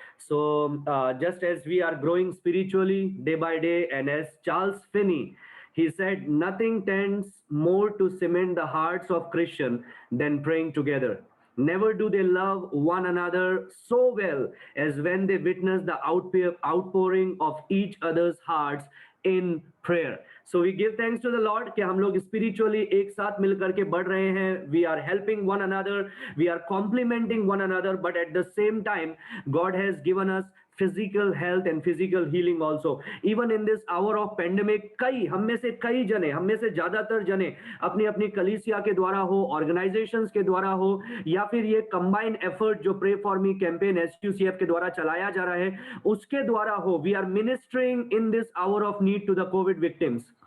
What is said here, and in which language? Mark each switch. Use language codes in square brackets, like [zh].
[en] So just as we are growing spiritually day by day, and as Charles Finney, he said, nothing tends more to cement the hearts of Christians than praying together. Never do they love one another so well as when they witness the outpouring of each other's hearts in prayer. So we give thanks to the Lord [hi] कि हम लोग spiritually एक साथ मिलकर के बढ़ रहे हैं. [en] We are helping one another, we are complementing one another, but at the same time, God has given us physical health and physical healing also. Even in this hour of pandemic, [hi] हम में से ज्यादातर जने अपनी अपनी कलीसिया के द्वारा हो, organizations के द्वारा हो, या फिर ये combined effort जो Pray For Me campaign SQCF के द्वारा चलाया जा रहा है, उसके द्वारा हो, [en] we are ministering in this hour of need to the COVID victims.